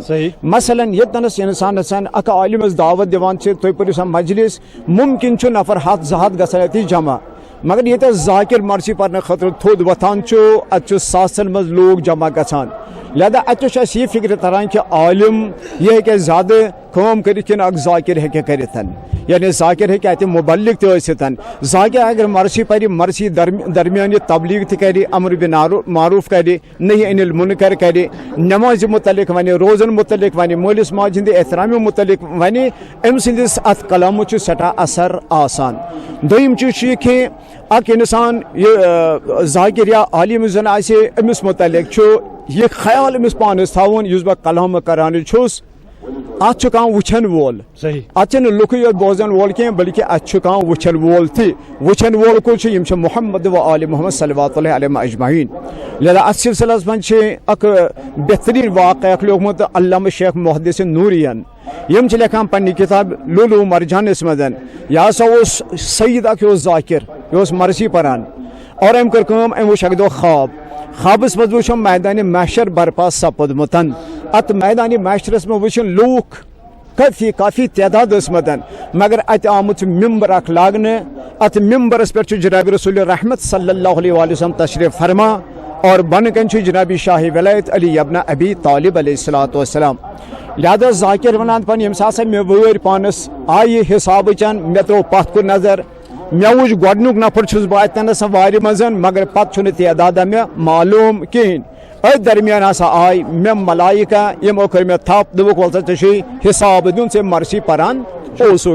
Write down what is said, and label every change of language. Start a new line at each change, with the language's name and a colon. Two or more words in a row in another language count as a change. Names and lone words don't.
Kashmiri: مثلاً ییٚتنس انسانس اکھ عالمس دعوت دِوان چھِ، تُہۍ پٔرِو سا مجلس، ممکن چھُ نفر 100-200 گژھان اَتہِ جمع، مگر ییٚتٮ۪س ذاکر مرثی پرنہٕ خٲطرٕ تھوٚد وۄتھان چھُ اتہِ چھُ ساسن منٛز لوٗکھ جمع گژھان. لہذا اتہِ چھُ اَسہِ یہِ فکرِ تران کہ عالم یہِ ہیٚکہِ زیادٕ کٲم کٔرِتھ کِنہٕ اکھ ذاکر ہیٚکہِ کٔرِتھ. یعنی ذاکر ہیٚکہِ اتہِ مُبلِغ تہِ ٲسِتھ. ذاکر اگر مرثی پرِ، مرثی درمیان یہِ تبلیغ تہِ کرِ،
Arabic: امر بالمعروف
Kashmiri: کرِ،
Arabic: نہی عن المنکر
Kashmiri: کرِ، نمازِ متعلق ونہِ، روزن متعلق ونہِ، مٲلِس ماجہِ ہٕنٛدِ احترامہِ متعلق ونہِ، أمۍ سٕنٛدِس اتھ کلامس چھُ سٮ۪ٹھاہ اثر آسان. دوٚیِم چیٖز چھُ یہِ کہِ اکھ انسان یہِ ذاکر یا عالم زن آسہِ، أمِس متعلق چھُ یہِ خیال أمِس پانس تھاوُن یُس بہٕ کلام کران چھُس، اتھ چھُ کانٛہہ وٕچھن وول، اتھ چھُنہٕ لُکٕے یوت بوزن وول کینٛہہ بلکہ اتھ چھُ کانٛہہ وٕچھن وول تہِ. وٕچھن وول کُس چھُ؟ یِم چھِ محمد و آل محمد
Arabic: صلوات اللہ علیہ اجمعین.
Kashmiri: لہذا اتھ سلسلس منٛز چھِ اکھ بہترین واقعہ اکھ لیوکھمُت علامہ شیخ محدث نوریَن. یِم چھِ لیکھان پننہِ کِتاب لولو مرجانس منٛز، یہِ ہسا اوس سعید اکھ، یہِ اوس ذاکر، یہِ اوس مرثی پران، اور أمۍ کٔر کٲم، أمۍ وٕچھ اکھ دۄہ خواب. خوابس منٛز وٕچھُم میدانِ محشر برپا سپُدمُت. اتھ میدانِ محشرس منٛز وٕچھُن لوٗکھ کافی تعداد ٲسمٕتۍ، مگر اتہِ آمُت چھُ ممبر اکھ لاگنہٕ. اتھ ممبرس پٮ۪ٹھ چھُ جناب رسول رحمت
Arabic: صلی اللہ علیہ وسلم
Kashmiri: تشریف فرما، اور بۄنہٕ کَنۍ چھُ جناب شاہ ولایت علی ابن ابی طالب
Arabic: علیہ الصلوۃ والسلام.
Kashmiri: لہذا ذاکر ونان پن ییٚمہِ ساتہٕ مےٚ وٲرۍ پانس آیہِ حسابٕچ، مےٚ ترٛوو پتھ کُن نظر، مےٚ وٕچھ گۄڈنیُک نفر چھُس بہٕ اتٮ۪نس وارِ منٛز، مگر پتہٕ چھُنہٕ تعدادہ مےٚ معلوٗم کِہیٖنۍ. أتھۍ درمیان ہسا آیہِ مےٚ ملائکہ، یِمو کٔر مےٚ تھپھ، دوٚپُکھ وَل سا ژےٚ چھُے حساب دیُن، ژےٚ مرثی پران اوسُکھ.